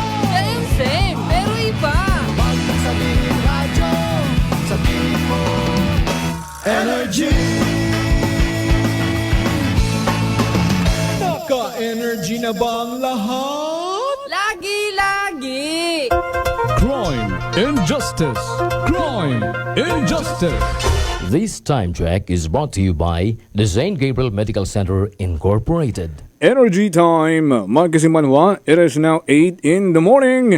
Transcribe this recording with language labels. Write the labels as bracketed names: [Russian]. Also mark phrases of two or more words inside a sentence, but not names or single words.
[Filipino] Same, pero iba. Huwag mong sabihin radyo, sabihin mo Energy. Naka-energy na ba ang lahat? Lagi-lagi. [English] Crime and Justice. Crime and Justice. This time check is brought to you by the St. Gabriel Medical Center Incorporated. Energy time. [Hiligaynon] Mga kasimanwa, [English] it is now 8 in the morning.